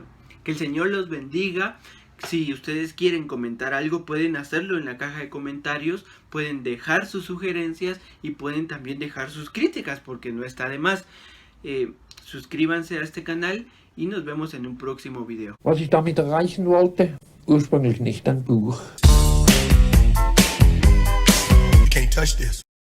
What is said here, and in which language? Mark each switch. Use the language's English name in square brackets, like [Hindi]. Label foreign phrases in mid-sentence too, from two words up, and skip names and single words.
[Spanish] Que el Señor los bendiga. Si ustedes quieren comentar algo, pueden hacerlo en la caja de comentarios, pueden dejar sus sugerencias y pueden también dejar sus críticas, porque no está de más. Suscríbanse a este canal y nos vemos en un próximo video. [German] Was ich damit erreichen wollte? Ursprünglich nicht ein Buch. [English] You can't touch this.